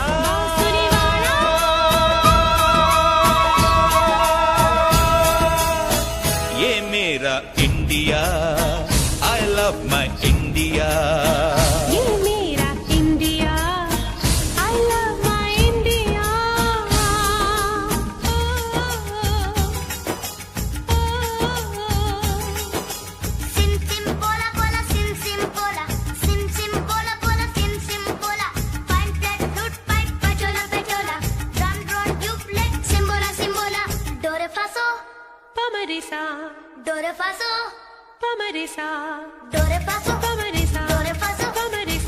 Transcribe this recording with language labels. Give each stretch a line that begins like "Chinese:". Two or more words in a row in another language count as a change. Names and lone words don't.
Hindi: बांसुरी वाला। ये मेरा इंडिया,
English: I love my India.
Hindi: ये मेरा इंडिया,
English: I love my India. Sim sim bola bola sim sim bola sim sim bola bola sim sim bola fine flat flute pipe pachola pachola run run duplex simbola simbola do re fa so Pamarisa, do re fa so pamarisa, do re fa so pamarisa, do re fa so pamarisa.